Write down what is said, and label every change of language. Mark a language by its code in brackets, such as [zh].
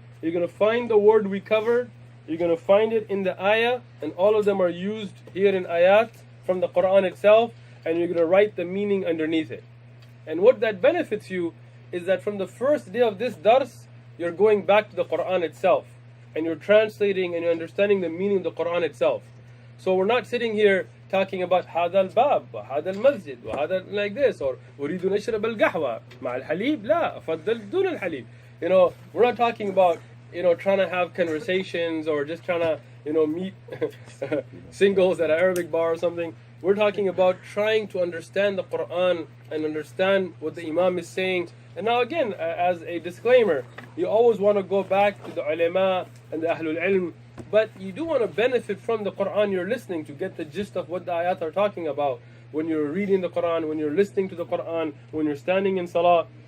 [en] You're going to find the word we covered. You're going to find it in the ayah, and all of them are used here in ayat from the Quran itself, and you're going to write the meaning underneath it. And what that benefits you is that from the first day of this dars, you're going back to the Quran itself, and you're translating and you're understanding the meaning of the Quran itself. So we're not sitting here talking about [ar] هذا الباب وهذا المسجد وهذا [en] like this, or [ar] أريد أن أشرب القهوة مع الحليب لا أفضل دون الحليب. [en] You know, we're not talking about, you know, trying to have conversations or just trying to, you know, meet singles at an Arabic bar or something. We're talking about trying to understand the Quran and understand what the Imam is saying And now again, as a disclaimer, you always want to go back to the ulama and the ahlul ilm, but you do want to benefit from the Quran you're listening to, get the gist of what the ayat are talking about when you're reading the Quran, when you're listening to the Quran, when you're standing in salah.